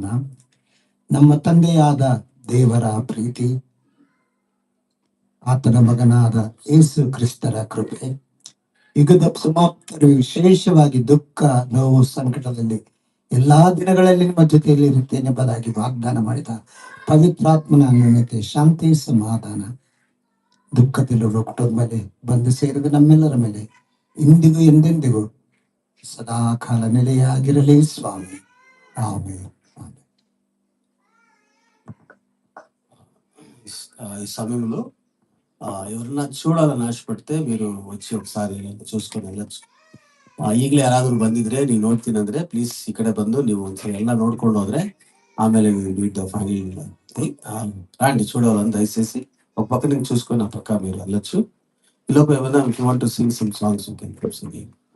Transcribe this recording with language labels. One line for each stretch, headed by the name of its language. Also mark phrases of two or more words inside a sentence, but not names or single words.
Kannada: ನಮ್ಮ ತಂದೆಯಾದ ದೇವರ ಪ್ರೀತಿ, ಆತನ ಮಗನಾದ ಯೇಸು ಕ್ರಿಸ್ತರ ಕೃಪೆ, ಯುಗದ ಸಮಾಪ್ತರು ವಿಶೇಷವಾಗಿ ದುಃಖ, ನೋವು, ಸಂಕಟದಲ್ಲಿ ಎಲ್ಲಾ ದಿನಗಳಲ್ಲಿ ನಿಮ್ಮ ಜೊತೆಯಲ್ಲಿ ಇರುತ್ತೇನೆ ಎಂಬುದಾಗಿ ವಾಗ್ದಾನ ಮಾಡಿದ ಪವಿತ್ರಾತ್ಮನ ಅನ್ಯೋನ್ಯತೆ, ಶಾಂತಿ, ಸಮಾಧಾನ ದುಃಖದಲ್ಲಿರುವ ಕುಟುಂಬ ಮೇಲೆ ಬಂದು ಸೇರಿದ ನಮ್ಮೆಲ್ಲರ ಮೇಲೆ ಇಂದಿಗೂ ಎಂದೆಂದಿಗೂ ಸದಾ ಕಾಲ ನೆಲೆಯಾಗಿರಲಿ స్వామి.
Telugu: ఆమేన్. ఈ సమయంలో ఎవరన్నా చూడాలని ఆశపడితే మీరు వచ్చి ఒకసారి చూసుకొని వెళ్ళచ్చు.
Kannada: ಈಗಲೇ ಯಾರಾದ್ರೂ ಬಂದಿದ್ರೆ, ನೀವು ನೋಡ್ತೀನಿ ಅಂದ್ರೆ ಪ್ಲೀಸ್ ಈ ಕಡೆ ಬಂದು ನೀವು ಒಂದ್ಸಲ ಎಲ್ಲ ನೋಡ್ಕೊಂಡು ಹೋದ್ರೆ ಆಮೇಲೆ ಫೈನಲ್
Telugu: రండి చూడాలని దయచేసి ఒక పక్క నుంచి చూసుకొని ఆ పక్క మీరు వెళ్ళొచ్చు. ఈ లోపు ఏమైనా
English: if you want to sing some songs you can keep singing.